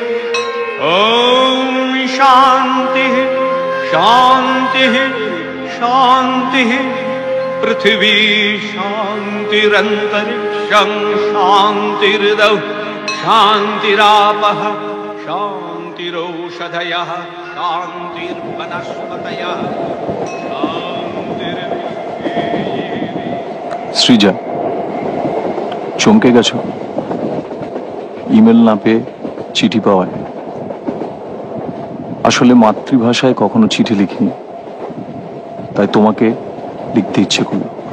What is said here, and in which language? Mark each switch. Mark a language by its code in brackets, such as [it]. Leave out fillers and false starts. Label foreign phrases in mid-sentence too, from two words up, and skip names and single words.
[sa] ॐ शान्तिः शान्तिः शान्तिः। पृथिवी शान्तिरन्तरिक्षं शान्तिर्दौ शान्तिरापः शान्तिरौषधयः शान्तिर्वनस्पतयः [bn] সৃজা, চমকে গেছো? ইমেল না পেয়ে চিঠি পাওয়ায়। আসলে মাতৃভাষায় কখনো চিঠি লিখিনি, তাই তোমাকে লিখতে ইচ্ছে করলো।